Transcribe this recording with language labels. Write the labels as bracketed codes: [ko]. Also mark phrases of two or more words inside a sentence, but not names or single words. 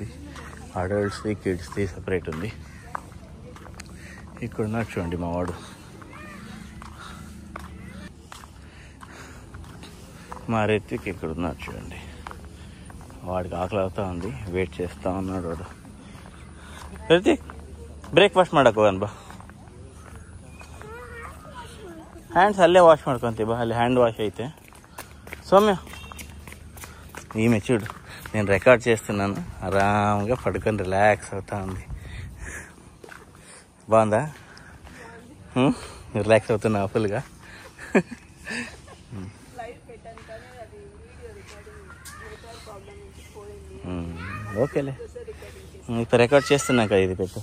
[te] అడల్ట్స్ది కిడ్స్ది సపరేట్ ఉంది. ఇక్కడ ఉన్నాడు చూడండి మా వాడు, మా రిత్విక్ ఇక్కడ ఉన్నాడు చూడండి. వాడికి ఆకలి అవుతా ఉంది, వెయిట్ చేస్తూ ఉన్నాడు వాడు. [kn] రిత్విక్ ಬ್ರೇಕ್ಫಾಸ್ಟ್ ಮಾಡಕ್ಕೆ ಹೋಗೋಣ ಬಾ. ಹ್ಯಾಂಡ್ಸ್ ಅಲ್ಲೇ ವಾಷ್ ಮಾಡ್ಕೊಂತೀವಿ ಬಾ, ಅಲ್ಲಿ [en] hand wash [kn] అయితే. [te] సౌమ్య ఈమె చూడు, నేను రికార్డ్ చేస్తున్నాను, ఆరామ్గా పడుకొని రిలాక్స్ అవుతా ఉంది. బాగుందా? రిలాక్స్ అవుతున్నా ఫుల్గా. ఓకేలే, ఇప్పుడు రికార్డ్ చేస్తున్నాక ఇది పెట్టు.